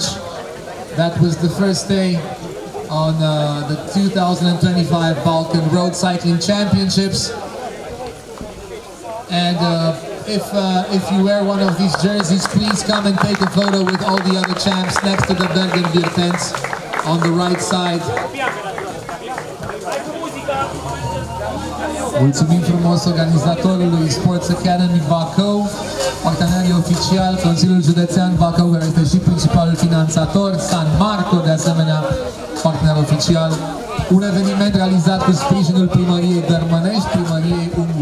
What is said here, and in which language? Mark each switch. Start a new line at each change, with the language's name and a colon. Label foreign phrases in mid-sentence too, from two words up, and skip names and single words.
English: That was the first day on the 2025 Balkan Road Cycling Championships. And if you wear one of these jerseys, please come and take a photo with all the other champs next to the Bergenbier tents on the right side.
Romanian: Mulțumim frumos organizatorului Sports Academy Bacău, partenerii oficiali, Consiliul Județean Bacău, care este și principalul finanțator, San Marco, de asemenea, partener oficial. Un eveniment realizat cu sprijinul Primăriei Dărmănești, Primăriei